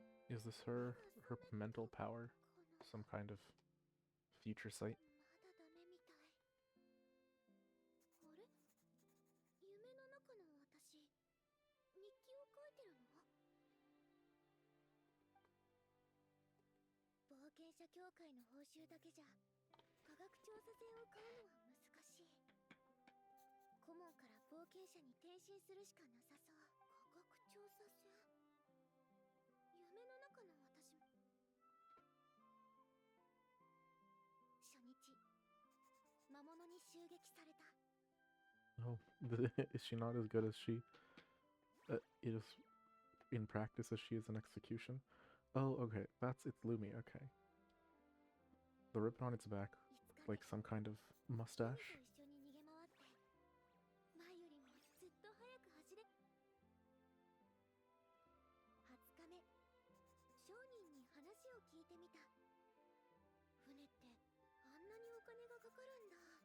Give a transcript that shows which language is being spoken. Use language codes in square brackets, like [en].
[en] Is this her mental power? Some kind of future sight? [ja] まだダメみたい。あれ？夢の中の私、日記を書いてるの？冒険者協会の報酬だけじゃ科学調査船を買うのは難しい。顧問から冒険者に転身するしかなさそう。科学調査船。夢の中の私も。初日、魔物に襲撃された。 [en] Oh, is she not as good as she is in practice as she is in execution? Oh, okay, it's Lumi, okay. The ribbon on its back, like some kind of [ja] ルミ [en] mustache. [ja] と一緒に逃げ回って、前よりもずっと早く走れ。 20日目、商人に話を聞いてみた。船ってあんなにお金がかかるんだ。